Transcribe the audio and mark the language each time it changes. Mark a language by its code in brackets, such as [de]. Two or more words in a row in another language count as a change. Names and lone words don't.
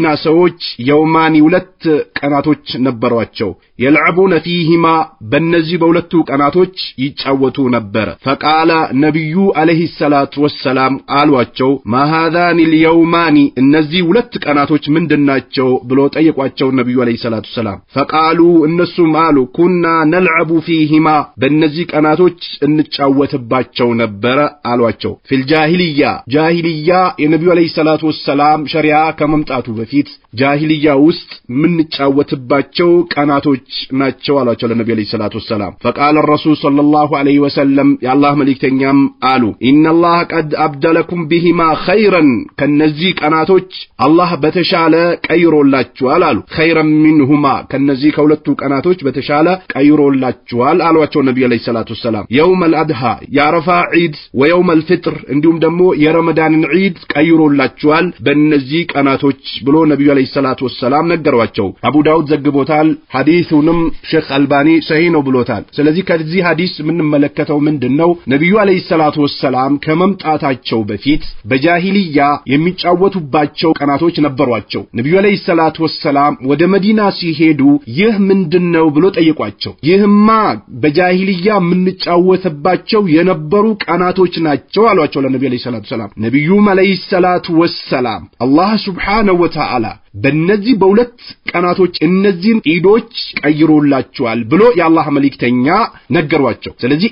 [am] ሰዎች የውማኒ ሁለት ቀናቶች ነበሯቸው። [ar] يلعبون فيهما [am] በእነዚህ በሁለቱ ቀናቶች ይጫወቱ ነበር። ፈቃለ ነብዩ [ar] عليه الصلاة والسلام [am] አሏቸው [ar] ما هذان اليومان [am] እነዚህ ሁለት ቀናቶች ምንድናቸው ብሎ ጠየቋቸው ነብዩ [ar] عليه الصلاة والسلام። [am] ፈቃሉ እነሱም አሉ [ar] كنا نلعب فيهما [am] በእነዚህ ቀናቶች እንጫወትባቸው ነበር አሏቸው። ፊል ጃሂልያ የነብዩ [ar] عليه الصلاة والسلام [am] ሸሪዓ ከመምጣቱ በፊት ጃሂልያ ውስጥ ምን ጫወትባቸው ቀናቶች ናቸው አሏቸው ለነብዩ [ar] عليه الصلاة والسلام። فقال الرسول صلى الله عليه وسلم يا الله [am] መልእክተኛም አሉ [ar] ان الله قد ابدلكم بهما خيرا [am] ከነዚህ ቀናቶች አላህ በተሻለ ቀይሮላችኋል አሉ። [ar] خيرا منهما [am] ከነዚህ ከሁለቱ ቀናቶች በተሻለ ቀይሮላችኋል አሏቸው ነብዩ [ar] عليه الصلاة والسلام። يوم الاضحى [am] የአረፋ ዒድ [ar] ويوم الفطر [am] እንዲሁም ደግሞ የረመዳንን ዒድ ቀይሮላችኋል በእነዚህ ቀናቶች ብሎ ነብዩ [ar] عليه الصلاة والسلام [am] ነገሯቸው። አቡ ዳውድ ዘግቦታል። ሐዲሱንም ሼክ አልባኒ ሰሂህ ነው ብሎታል። ስለዚህ ከዚህ ሐዲስ የምንመለከተው ምንድነው? ነብዩ [ar] عليه الصلاة والسلام [am] ከመምጣታቸው በፊት በጃሂልያ የሚጫወቱባቸው ቀናቶች ነበሯቸው። ነብዩ [ar] عليه الصلاة والسلام [am] ወደ መዲና ሲሄዱ ይህ ምንድነው ብሎ ጠየቋቸው። ይህማ በጃሂልያ የምንጫወትባቸው የነበሩ ቀናቶች ናቸው አሏቸው ለነብዩ [ar] عليه الصلاة والسلام። [am] ነብዩ [ar] عليه الصلاة والسلام [am] አላህ [ar] سبحانه وتعالى [am] በእነዚህ በሁለት ቀናቶች እነዚህን ኢዶች ቀይሮላችኋል ብሎ የአላህ መልእክተኛ ነገሯቸው። ስለዚህ